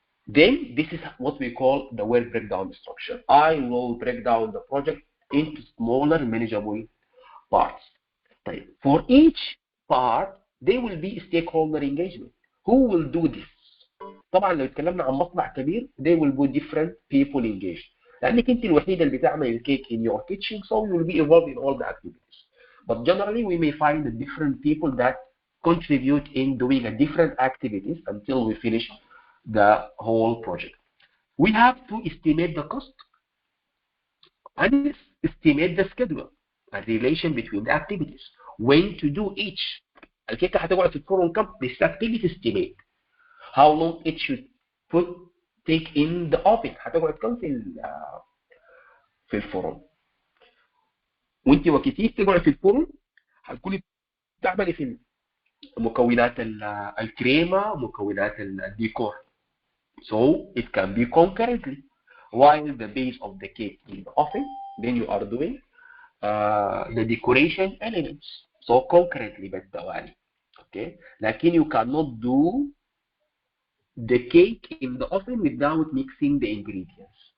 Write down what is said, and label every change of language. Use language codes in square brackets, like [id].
[en] Then this is what we call the work breakdown structure. I will break down the project into smaller manageable parts. [ar] طيب, [en] for each part there will be stakeholder engagement. Who will do this? [ar] طبعا لو اتكلمنا عن مصنع كبير [en] there will be different people engaged. [ar] لانك انت الوحيده اللي بتعمل الكيك [en] in your kitchen, so you will be involved in all the activities. But generally we may find the different people that contribute in doing a different activities until we finish the whole project. We have to estimate the cost and estimate the schedule, a relation between the activities, when to do each. [ar] الكيكه هتقعد في الفرن كم؟ [en] this activity estimate. How long it should take in the oven. [ar] هتقعد كم في الفرن. وانت وكتير تقعد في الفرن هتكوني بتعملي في مكونات الكريمه، مكونات الديكور. [en] So it can be concurrently. While the base of the cake in the oven, then you are doing the decoration elements. So concurrently [ar] بالتوالي. [en] Okay. [ar] لكن [en] you cannot do the cake in the oven without mixing the ingredients.